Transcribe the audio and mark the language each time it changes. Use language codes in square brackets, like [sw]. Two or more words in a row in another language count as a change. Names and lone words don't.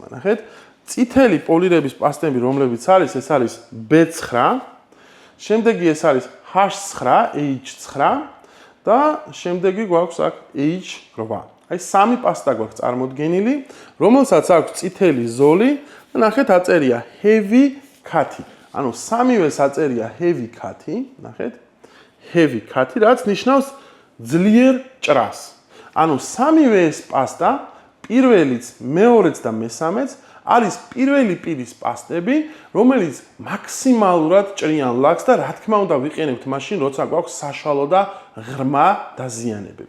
[ka] ნახეთ, წითელი პოლირების პასტები, რომლებიც არის, ეს არის B9, შემდეგი ეს არის H9, H9 და შემდეგი გვაქვს აქ H8. აი სამი პასტა გვაქვს წარმოდგენილი, რომელსაც აქვს წითელი ზოლი და ნახეთ აწერია [en] heavy cut. [ka] ანუ სამივეს აწერია [en] heavy cut, [ka] ნახეთ. [en] heavy cut, [ka] რაც ნიშნავს ძლიერ ჭრას. ანუ სამივე ეს პასტა, პირველიც, მეორეც და მესამეც არის პირველი პირის პასტები, რომელიც მაქსიმალურად ჭრიან ლაქს და რა თქმა უნდა ვიყენებთ მაშინ, როცა გვაქვს საშუალო და ღრმა დაზიანებები.